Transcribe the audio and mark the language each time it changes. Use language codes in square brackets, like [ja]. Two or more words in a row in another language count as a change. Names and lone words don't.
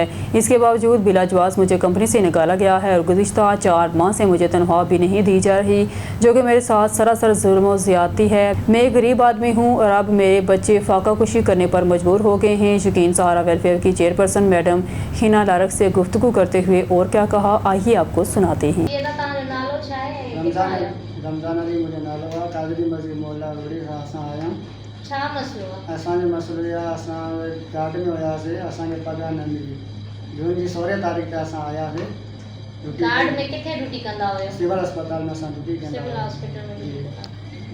[ur] اس کے باوجود بلا جواز مجھے کمپنی سے نکالا گیا ہے اور گزشتہ 4 ماہ سے مجھے تنخواہ بھی نہیں دی جا رہی جو کہ میرے ساتھ سراسر ظلم و زیادتی ہے۔ میں ایک غریب آدمی ہوں اور اب میرے بچے فاقہ کشی کرنے پر مجبور ہو گئے ہیں۔ یقین سہارا ویلفیئر کی چیئرپرسن میڈم ہینا لارک سے گفتگو کرتے ہوئے اور کیا کہا، آئیے آپ کو سناتے ہیں۔ [sd] رمضان علی مجھے نالو आहे कादरी मस्जिद मोहल्ला रोड़ी खां असां आया आहियूं। छा मसलो आहे? असांजो मसइलो इहा आहे, असां गार्ड में हुयासीं, असांखे पघार न मिली। जून जी 16 तारीख़ ते असां आयासीं। गार्ड में किथे ड्यूटी कंदा हुयो? सिविल अस्पताल में असां ड्यूटी कंदा [en] civil hospital [sd] में ड्यूटी कंदा।